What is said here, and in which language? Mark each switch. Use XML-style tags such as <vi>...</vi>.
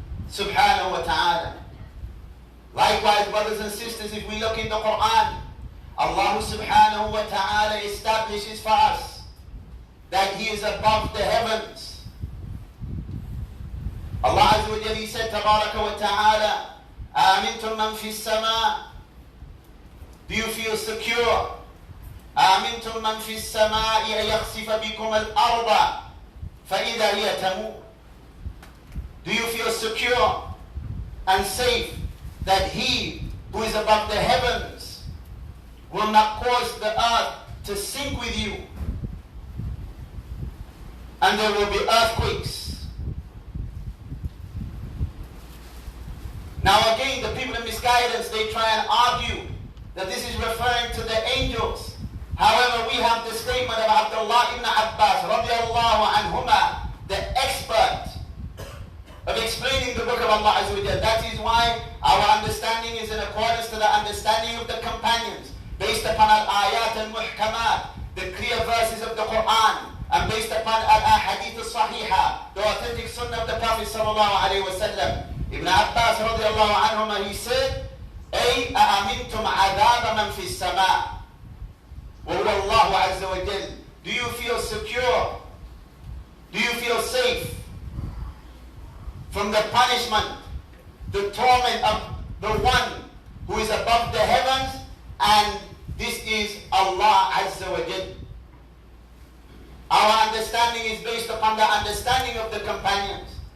<en>Subhanahu wa ta'ala. Likewise, brothers and sisters, if we look in the Quran, Allah subhanahu wa ta'ala establishes for us that He is above the heavens.</en> <ar>Allah Azza wa Jalla said, Tabaraka wa ta'ala, آمنتم من في السماء.</ar> <en>Do you feel secure?</en> <ar>آمنتم من في السماء أن يخسف بكم الأرض فإذا هي تمور.</ar> <en>Do you feel secure and safe that He who is above the heavens will not cause the earth to sink with you and there will be earthquakes? Now again, the people of misguidance, they try and argue that this is referring to the angels. However, we have the statement of Abdullah ibn Abbas, radiallahu anhuma, the expert of explaining of Allah Azza wa Jal. That is why our understanding is in accordance to the understanding of the companions, based upon al-ayat al-muhkamat, the clear verses of the Quran, and based upon al-ahadith al-sahiha, the authentic sunnah of the Prophet sallallahu alayhi wa sallam. Ibn Abbas radiallahu anhuma, he said,</en> <ar>أي أأمنتم عذاب من في السماء وهو الله عز وجل.</ar> <en>Do you feel secure? Do you feel safe from the punishment, the torment of the one who is above the heavens, and this is Allah Azza wa Jal? Our understanding is based upon the understanding of the companions.</en>